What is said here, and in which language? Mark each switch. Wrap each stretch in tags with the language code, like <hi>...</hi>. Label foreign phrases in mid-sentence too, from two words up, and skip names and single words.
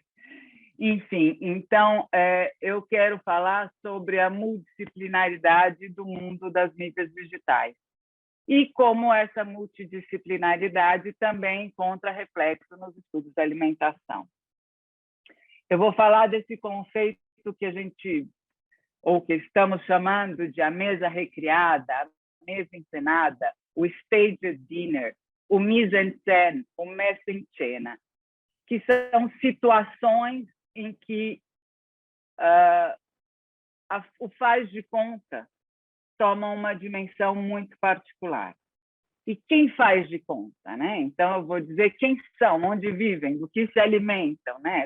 <pt>Enfim, então, eu quero falar sobre a multidisciplinaridade do mundo das mídias digitais e como essa multidisciplinaridade também encontra reflexo nos estudos da alimentação. Eu vou falar desse conceito que a gente, ou que estamos chamando de a mesa recriada, a mesa encenada, o</pt> <en>staged dinner,</en> <pt>o</pt> <fr>mise-en-scène,</fr> <pt>o messe-en-scena, que são situações em que o faz de conta toma uma dimensão muito particular. E quem faz de conta, né? Então, eu vou dizer quem são, onde vivem, do que se alimentam, né?</pt>